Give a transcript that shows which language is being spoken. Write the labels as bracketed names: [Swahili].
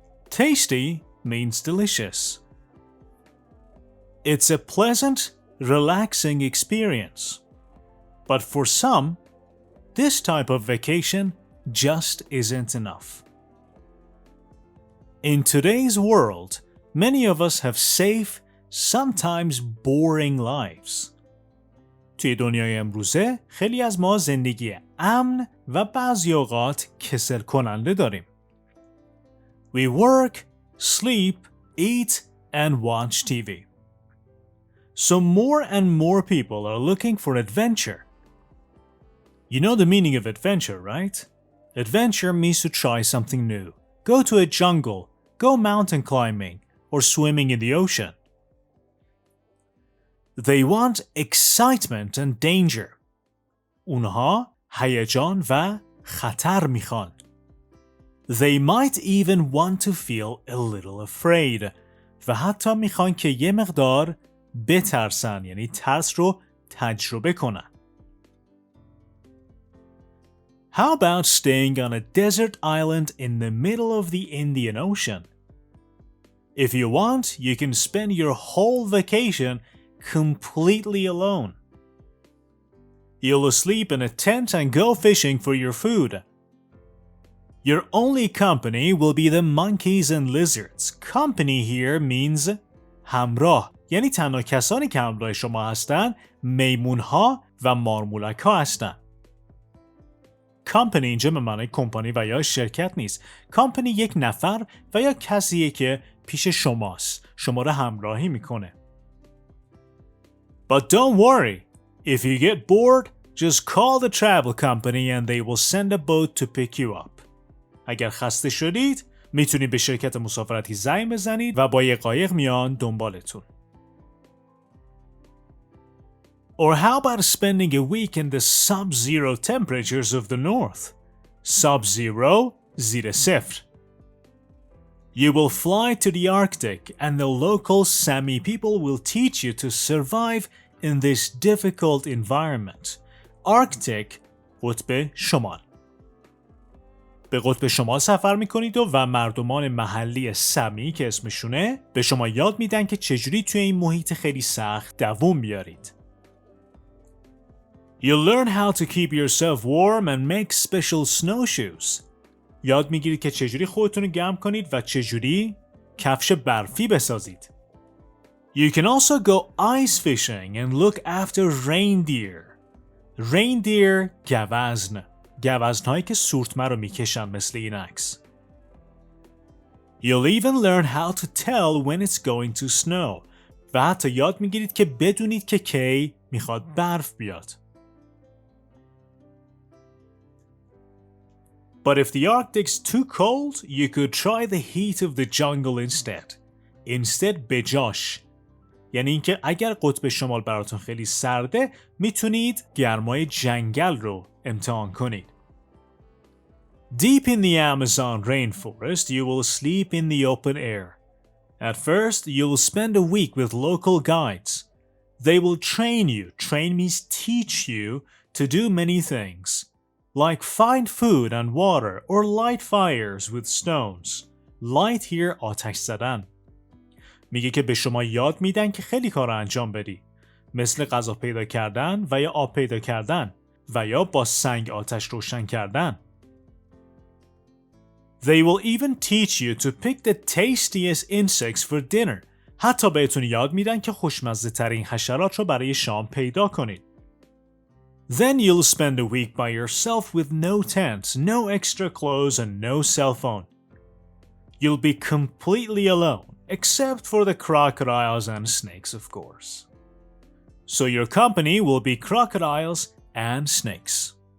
[English] Tasty means delicious. It's a pleasant, relaxing experience. But for some, this type of vacation just isn't enough. In today's world, many of us have safe, sometimes boring lives. [Persian] توی دنیای امروزه خیلی از ما زندگی امن و بعضی اوقات کسل کننده داریم. [English] We work, sleep, eat, and watch TV. So more and more people are looking for adventure. You know the meaning of adventure, right? Adventure means to try something new. Go to a jungle, go mountain climbing, or swimming in the ocean. They want excitement and danger. [Persian] اونها هیجان و خطر میخوان. [English] They might even want to feel a little afraid. [Persian] و حتی میخوان که یه مقدار بترسن، یعنی ترس رو تجربه کنن. [English] How about staying on a desert island in the middle of the Indian Ocean? If you want, you can spend your whole vacation completely alone. You'll sleep in a tent and go fishing for your food. Your only company will be the monkeys and lizards. Company here means [Persian] همراه، یعنی تنها کسانی که همراه شما هستن میمونها و مارمولک ها هستن. کمپانی اینجا به معنی کمپانی و یا شرکت نیست. کمپانی یک نفر و یا کسیه که پیش شماست، شما را همراهی میکنه. [English] But don't worry, if you get bored, just call the travel company and they will send a boat to pick you up. [Persian] اگر خسته شدید، میتونید به شرکت مسافرتی زنگ بزنید و با یک قایق میان دنبالتون. [English] Or how about spending a week in the sub-zero temperatures of the north? [Persian] Sub-zero, زیر صفر. [English] You will fly to the Arctic and the local Sami people will teach you to survive in this difficult environment. [Persian] Arctic, قطب شمال. به قطب شمال سفر میکنید و مردمان محلی سمی که اسمشونه به شما یاد میدن که چجوری توی این محیط خیلی سخت دووم بیارید. [English] You'll learn how to keep yourself warm and make special snowshoes. [Persian] یاد میگیرید که چجوری خودتون رو گرم کنید و چجوری کفش برفی بسازید. [English] You can also go ice fishing and look after reindeer. [Persian] Reindeer گوزن. گوزنهایی که سورتمه رو میکشن مثل این عکس. [English] You'll even learn how to tell when it's going to snow. [Persian] و حتی یاد میگیرید که بدونید که کی میخواد برف بیاد. [English] But if the Arctic's too cold, you could try the heat of the jungle instead. [Persian] Instead بجاش. یعنی اینکه اگر قطب شمال براتون خیلی سرده، میتونید گرمای جنگل رو امتحان کنید. [English] Deep in the Amazon rainforest, you will sleep in the open air. At first, you will spend a week with local guides. They will train you. Train means teach you to do many things, like find food and water or light fires with stones. Light here [Persian] آتش زدن. میگه که به شما یاد میدن که خیلی کار رو انجام بدی. مثل غذا پیدا کردن و یا آب پیدا کردن و یا با سنگ آتش روشن کردن. [English] They will even teach you to pick the tastiest insects for dinner. [Persian] حتی بهتون یاد میدن که خوشمزه ترین حشرات رو برای شام پیدا کنید. [English] Then you'll spend a week by yourself with no tents, no extra clothes and no cell phone. You'll be completely alone, except for the crocodiles and snakes, of course. So your company will be crocodiles and snakes.